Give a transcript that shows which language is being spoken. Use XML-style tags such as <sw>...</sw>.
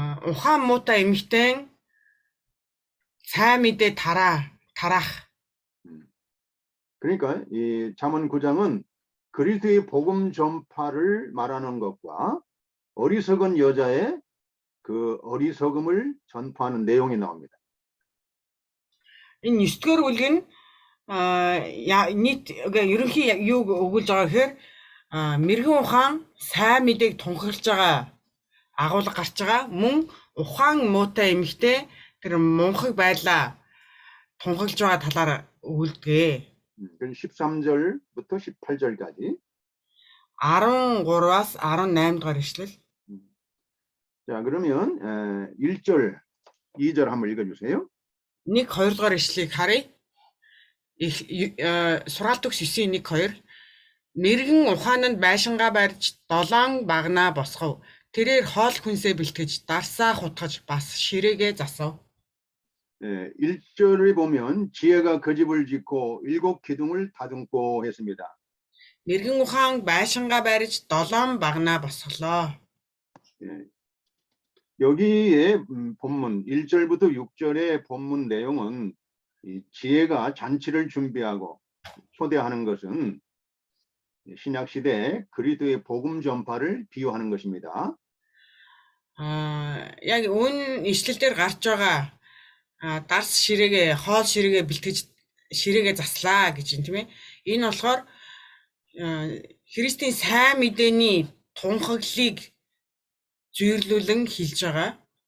<mn>ухаан муутай эмэгтэйн сайн мэдээ тараах.</mn> <ko>그러니까 이 잠언 9장은 그리스도의 복음 전파를 말하는 것과 어리석은 여자의 그 어리석음을 전파하는 내용이 나옵니다.</ko> <mn>Энэ 9-р бүлэг нь нийт ерөнхий юуг өгүүлж байгаа гэхээр мэрэгэн ухаан сайн мэдээг тунхаглаж байгаа агуулга гарч байгаа. Мөн ухаан муутай эмэгтэй тэр мунхаг байдлаа тунхаглаж байгаа талаар өгүүлдэг.</mn> <ko>13절부터 18절까지</ko> <mn>13-аас 18 дугаар ишлэл.</mn> <ko>자, 그러면 1절, 2절 한번 읽어주세요.</ko> <mn>1, 2 дугаар ишлэлийг харъя. Сургаалт төгс 9-1, 2. Мэргэн ухаананд байшингаа барьж долоон багнаа босгов. Тэрээр хоол хүнсээ бэлтгэж дарсаа хутгаж бас ширээгээ засав.</mn> <ko>1절을 보면 지혜가 그 집을 짓고 7 기둥을 다듬고 했습니다.</ko> <mn>Мэргэн ухаан байшингаа барьж долоон багнаа босголоо.</mn> <ko>여기에 본문 1절부터 6절의 본문 내용은 이 지혜가 잔치를 준비하고 초대하는 것은 신약 시대 그리스도의 복음 전파를 비유하는 것입니다.</ko> <mn>Яг өн ишлэл дээр гарч байгаа дарс ширээгээ хоол ширээгээ бэлтгэж ширээгээ заслаа гэж юм тийм ээ. Энэ болохоор Христийн сайн мэдээний тунхаглалыг зүйрлүүлэн хэлж байгаа.</mn>